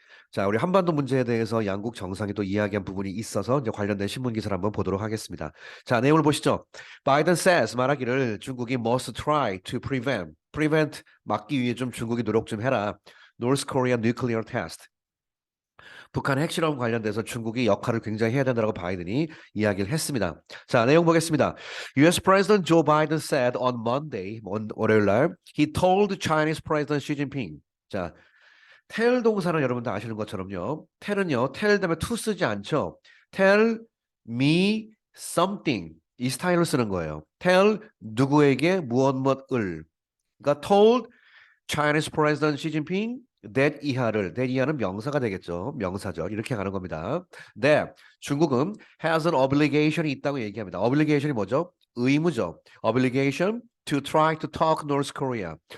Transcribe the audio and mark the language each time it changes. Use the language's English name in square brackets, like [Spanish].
[Korean] 자, 우리 한반도 문제에 대해서 양국 정상이 또 이야기한 부분이 있어서 이제 관련된 신문 기사를 한번 보도록 하겠습니다. 자, 내용을 보시죠. 바이든 [English] says [Korean] 말하기를 중국이 [English] must try to prevent [Korean] 막기 위해 좀 중국이 노력 좀 해라. [English] North Korea nuclear test. [Korean] 북한 핵실험 관련돼서 중국이 역할을 굉장히 해야 된다고 바이든이 이야기를 했습니다. 자, 내용 보겠습니다. [English] US President Joe Biden said on Monday, [Korean] 월요일 날, [English] he told Chinese President Xi Jinping. [Korean] 자, tell 동사는 여러분 다 아시는 것처럼요. tell은요, tell 다음에 to 쓰지 않죠. [English] tell me something [Korean] 이 스타일로 쓰는 거예요. tell 누구에게 무엇을. 그러니까 [English] told Chinese President Xi Jinping that [Korean] 이하는 명사가 되겠죠. 명사절 이렇게 가는 겁니다. that 중국은 [English] has an obligation [Korean] 이 있다고 얘기합니다. obligation이 뭐죠? 의무죠. [English] obligation to try to talk North Korea.